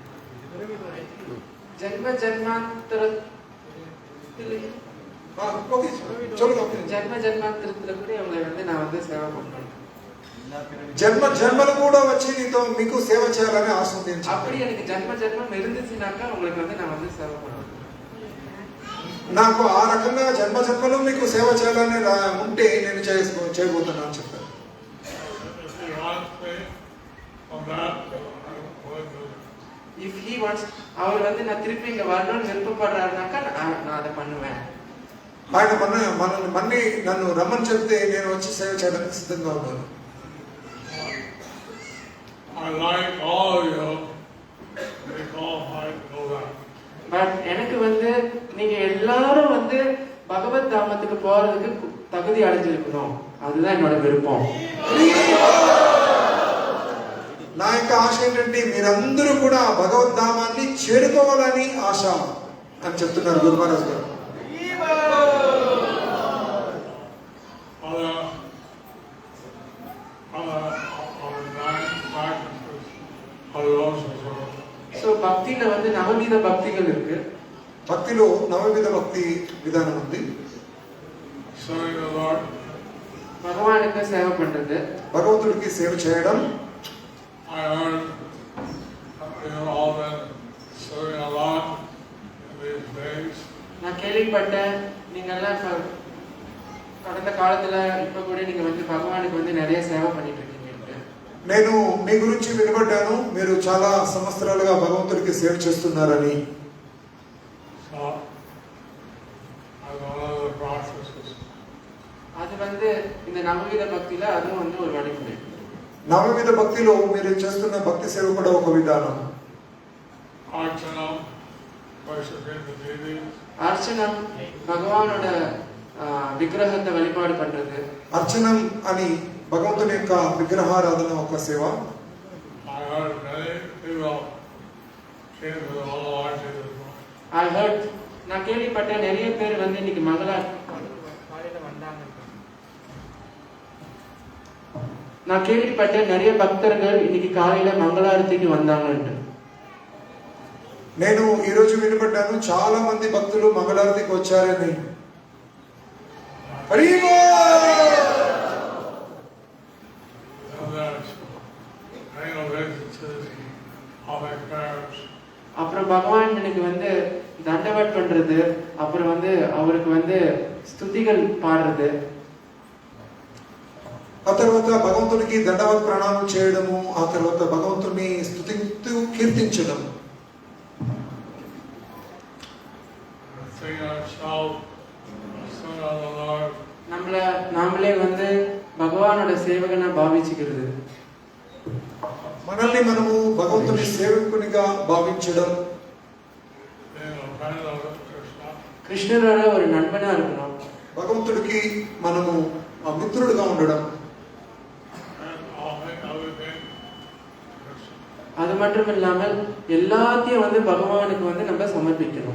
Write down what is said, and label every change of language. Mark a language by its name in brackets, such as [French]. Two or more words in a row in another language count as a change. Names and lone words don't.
[Tamil] ஜென்ம ஜென்மாந்தரத்துல ஜென்ம ஜென்மாந்தரத்துல கூட அவங்களை வந்து நான் வந்து சேவை பண்றேன். [Telugu] జన్మ జన్మలు కూడా వచ్చి నీతో మీకు సేవ చేయాలని ఆశ ఉంది. [Tamil] அப்படி எனக்கு ஜென்ம ஜென்மம் இருந்துச்சுனாக்கா உங்களுக்கு வந்து நான் வந்து சேவை பண்ணுவேன். [Telugu] నాకు ఆ రకంగా జన్మ జన్మలు మీకు సేవ చేయాలని ఉంటే నేను చేయబోతున్నాను అని చెప్పాను. [English] If he wants, [Tamil] அவர் வந்து நான் திருப்பி இங்க வரணும்னு விருப்பப்படுறாருனாக்கா நான் அதை பண்ணுவேன். [Telugu] ఆయన మన్ని నన్ను రమ్మని చెప్తే నేను వచ్చి సేవ చేయడానికి సిద్ధంగా ఉన్నాను. [Tamil] பட் எனக்கு வந்து நீங்க எல்லாரும் வந்து பகவத் தாமத்துக்கு போறதுக்கு தகுதி அடைஞ்சிருக்கணும், அதுதான் என்னோட விருப்பம். [Telugu] నా యొక్క ఆశ ఏంటంటే మీరందరూ కూడా భగవద్ధామాన్ని చేరుకోవాలని ఆశ అని చెప్తున్నారు గురు మహారాజ్ గారు. సో భక్తిలో [Tamil] வந்து நவவித பக்திகள் இருக்கு. [Telugu] భక్తిలో నవవిధ భక్తి విధానం ఉంది. [Tamil] பகவானுக்கு சேவை பண்றது, [Telugu] భగవంతుడికి సేవ చేయడం. [English] I heard all been serving a lot in these days. [Tamil] நான் கேள்விப்பட்டேன் நீங்க எல்லாம் கடந்த காலத்துல இப்ப கூட நீங்க வந்து பகவானுக்கு வந்து நிறைய சேவை பண்ணிட்டு இருக்கீங்க. [Telugu] నేను మీ గురించి వినబడ్డాను, మీరు చాలా సంవత్సరాలుగా భగవంతుడికి సేవ చేస్తున్నారని. [Tamil] அது வந்து இந்த நவவித பக்தியில அதுவும் வந்து ஒரு வழிமுறை. [Telugu] నవవిధ భక్తిలో మీరు చేస్తున్న భక్తి సేవ కూడా ఒక విధానం. [Tamil] அர்ச்சனம் பகவானோட விக்கிரகத்தை வழிபாடு பண்றது. [Telugu] అర్చనం అని భగవంతుని యొక్క విగ్రహారాధన ఒక సేవ. [English] I heard, [Tamil] நான் கேள்விப்பட்டேன் நிறைய பேர் வந்து இன்னைக்கு காலையில வந்தாங்க. நான் கேள்விப்பட்டேன் நிறைய பக்தர்கள் இன்னைக்கு காலையில மங்களாரத்திக்கு வந்தாங்கன்னு. [Telugu] నేను ఈ రోజు వినబడ్డాను చాలా మంది భక్తులు మంగళారతికి వచ్చారని. [Tamil] அப்புறம் பகவான் எனக்கு வந்து தண்டவட் பண்றது, அப்புறம் வந்து அவருக்கு வந்து ஸ்துதிகள் பாடுறது, [Telugu] ఆ తర్వాత భగవంతుడికి దండవత్ ప్రణామం చేయడము, ఆ తర్వాత భగవంతుడిని స్తుతిస్తూ కీర్తించడం. [Tamil] நாமளே வந்து பகவானோட சேவகனா பாவிச்சுக்கிறது, [Telugu] మనల్ని మనము భగవంతుని సేవకునిగా భావించడం. [Tamil] கிருஷ்ணரோட ஒரு நண்பனா இருக்கணும், [Telugu] భగవంతుడికి మనము మిత్రుడుగా ఉండడం. [Tamil] அது மட்டும் இல்லாமல் எல்லாத்தையும் வந்து பகவானுக்கு வந்து நம்ம சமர்ப்பிக்கணும்.